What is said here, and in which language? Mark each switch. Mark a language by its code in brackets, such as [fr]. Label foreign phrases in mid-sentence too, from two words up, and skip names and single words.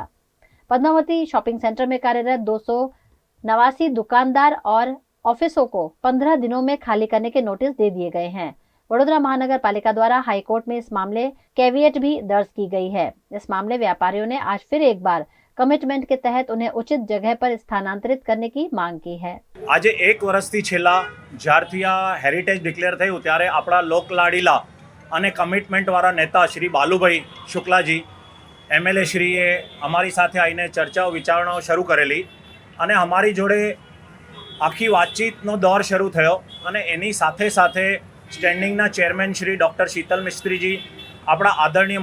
[hi] पद्मावती शॉपिंग सेंटर में कार्यरत 289 दुकानदार और ऑफिसों को 15 दिनों में खाली करने के नोटिस दे दिए गए हैं। वडोदरा महानगर पालिका द्वारा हाईकोर्ट में इस मामले कैविएट भी दर्ज की गई है। इस मामले व्यापारियों ने आज फिर एक बार कमिटमेंट के तहत उन्हें उचित जगह पर स्थानांतरित करने की मांग की है। [gu] આજ એક વર્ષથી છેલ્લા જ્યારથી આ હેરિટેજ ડિક્લેર થયું ત્યારે આપણા લોકલાડીલા અને કમિટમેન્ટવાળા નેતા શ્રી બાલુભાઈ શુક્લાજી એમએલએ શ્રીએ અમારી સાથે આવીને ચર્ચાઓ વિચારણાઓ શરૂ કરેલી અને અમારી જોડે આખી વાતચીતનો દૌર શરૂ થયો અને એની સાથે સાથે સ્ટેન્ડિંગના ચેરમેન શ્રી ડૉક્ટર શીતલ મિસ્ત્રીજી, આપણા આદરણીય